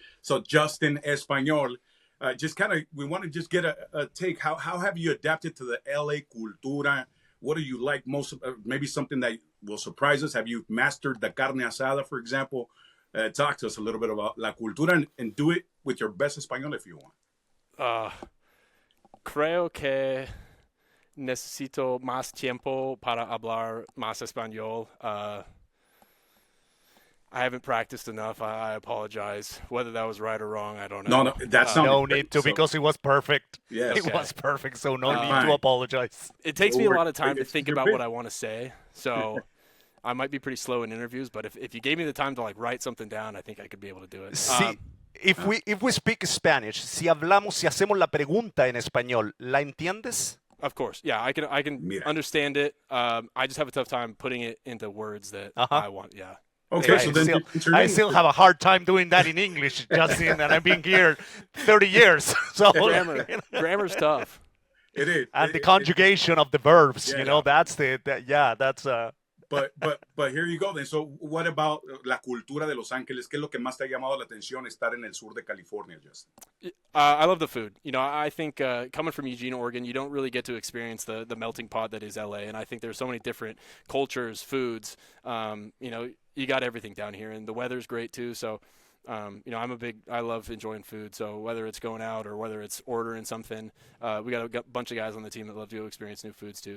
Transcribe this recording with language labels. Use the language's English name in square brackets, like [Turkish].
[English] So, Justin Espanol, just kind of, we want to just get a take. How have you adapted to the LA cultura? What do you like most? Maybe something that will surprise us. Have you mastered the carne asada, for example? Talk to us a little bit about la cultura and do it with your best Espanol if you want. [Spanish] Creo que necesito más tiempo para hablar más español. [English] I haven't practiced enough. I apologize. Whether that was right or wrong, I don't know. No, that's not. No need to, because it was perfect. Yes. It was perfect, so no need to apologize. It takes me a lot of time to think about what I want to say, so I might be pretty slow in interviews, but if you gave me the time to write something down, I think I could be able to do it. [Spanish] Sí. [English] If we speak Spanish, [Spanish] si hacemos la pregunta en español, ¿la entiendes? [English] Of course, yeah, I can understand it. I just have a tough time putting it into words that I want. Yeah. Okay, so then I still have a hard time doing that in English, Justin, and I've been here 30 years. So grammar's tough. It is, and the conjugation of the verbs. That's that's. But here you go then. So what about [Spanish] la cultura de Los Ángeles? ¿Qué es lo que más te ha llamado la atención estar en el sur de California, Justin? [English] I love the food. I think coming from Eugene, Oregon, you don't really get to experience the melting pot that is LA. And I think there's so many different cultures, foods. You got everything down here, and the weather's great too. So, I love enjoying food. So whether it's going out or whether it's ordering something, we got a bunch of guys on the team that love to experience new foods too.